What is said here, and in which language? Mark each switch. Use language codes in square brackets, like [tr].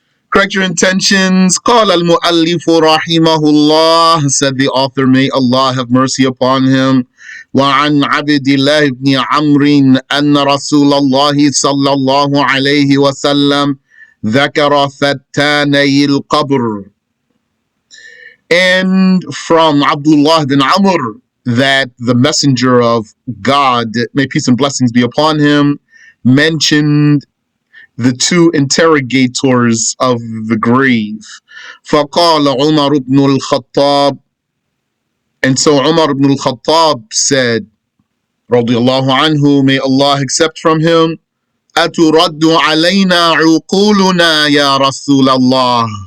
[en] Correct your intentions. [ar] قال المؤلف رحمه الله, [en] said the author, may Allah have mercy upon him. [ar] وعن عبد الله بن عمرو أن رسول الله صلى الله عليه وسلم ذكر فتاني القبر. [en] And from Abdullah bin Amr, that the messenger of God, may peace and blessings be upon him, mentioned the two interrogators of the grave. [ar] فقال عمر بن الخطاب, [en] and so Umar ibn al-Khattab said, radiyallahu anhu, may Allah accept from him, [ar] أترد علينا عقولنا يا رسول الله.